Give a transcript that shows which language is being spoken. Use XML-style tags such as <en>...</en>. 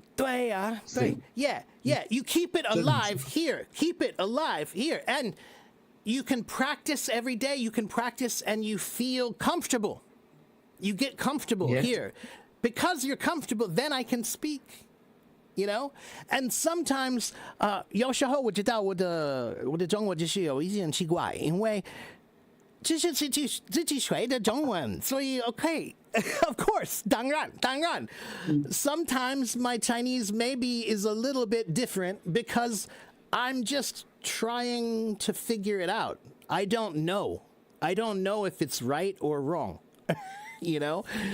<zh>对呀，对</zh> <en>Yeah, you keep it alive here. Keep it alive here. And you can practice every day. You can practice and you feel comfortable. You get comfortable here. Because you're comfortable, then I can speak. You know? And sometimes,</en> <zh>有时候我知道我的中文就是有一点奇怪，因为这是自己学的中文，所以</zh> <en>okay. Of course,</en> <zh>当然。</zh> <en>Sometimes my Chinese maybe is a little bit different because I'm just trying to figure it out. I don't know if it's right or wrong. You know?</en>